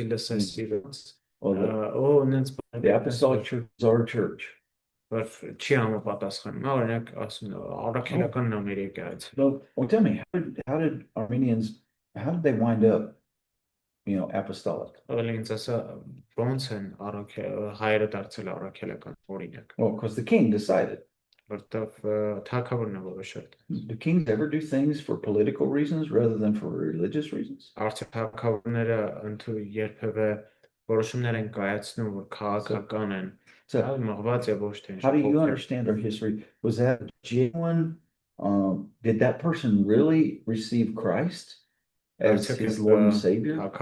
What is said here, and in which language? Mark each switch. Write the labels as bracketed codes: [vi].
[en] The apostolic church is our church. [hy] Չի համապատասխանում, օրինակ ասում առաքելականն է մեր եկեղեցի։ [en] Well, tell me, how did Armenians, how did they wind up, apostolic? [hy] Ինձ ասա ոնց են հայերը դարձել առաքելական օրինակ։ [en] Well, because the king decided. [hy] Որտեվ թագավորն է որոշել։ [en] Do kings ever do things for political reasons rather than for religious reasons? [hy] Արդյոք թագավորները երբևէ որոշումներ են կայացնում, որ քաղաքական են։ [en] How do you understand our history? Was that genuine? Did that person really receive Christ as his Lord and Savior?